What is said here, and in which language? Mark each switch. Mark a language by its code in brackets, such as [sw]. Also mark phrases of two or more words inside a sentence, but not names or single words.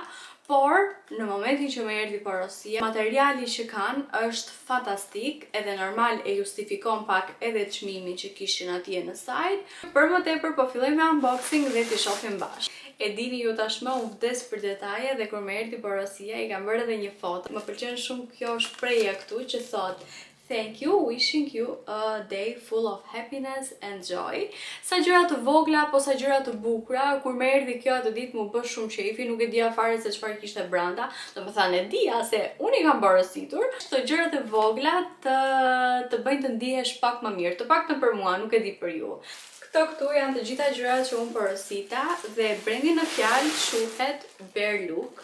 [sq] Por, në momentin që më erdhi porosia, materiali që kanë është fantastik, edhe normal e justifikon pak edhe çmimin që kishin atje në sajt. Për më tepër po filloj me unboxing dhe t'i shohim bashkë. E dini ju tashmë unë vdes për detaje dhe kur më erdhi porosia i kam bërë edhe një foto. Më pëlqen shumë kjo shprehje këtu që thot [en] "Thank you, wishing you a day full of happiness and joy." [sq] Sa gjëra të vogla, po sa gjëra të bukura. Kur më erdhi kjo atë ditë më bë shumë qefi, nuk e dija fare se çfarë kishte brenda. Domethënë e dija se unë i kam porositur. Këto gjërat e vogla të bëjnë të ndihesh pak më mirë. Të paktën për mua, nuk e di për ju. Këtu janë të gjitha gjërat që unë porosita dhe brendi në fjalë quhet Bear Look.